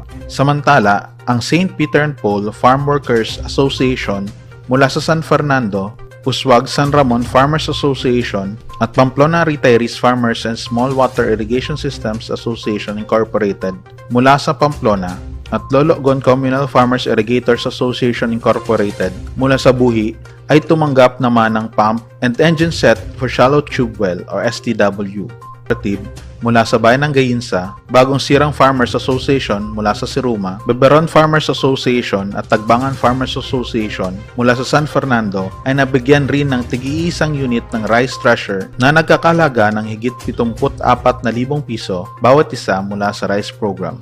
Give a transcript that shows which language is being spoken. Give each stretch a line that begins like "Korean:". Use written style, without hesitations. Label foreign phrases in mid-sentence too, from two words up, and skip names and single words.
Filipino: Samantala, ang St. Peter and Paul Farm Workers Association mula sa San Fernando, Uswag San Ramon Farmers Association at Pamplona Retirees Farmers and Small Water Irrigation Systems Association Incorporated mula sa Pamplona at Lologon Communal Farmers Irrigators Association Incorporated mula sa Buhi ay tumanggap naman ng
English: pump and engine set for shallow tube well or STW
Filipino: mula sa bayan ng Gayinsa, Bagong Sirang Farmers Association mula sa Siruma, Beberon Farmers Association at Tagbangan Farmers Association mula sa San Fernando ay nabigyan rin ng tig-iisang unit ng
English: rice thresher
Filipino: na nagkakalaga ng higit 74,000 piso bawat isa mula sa
English: rice program.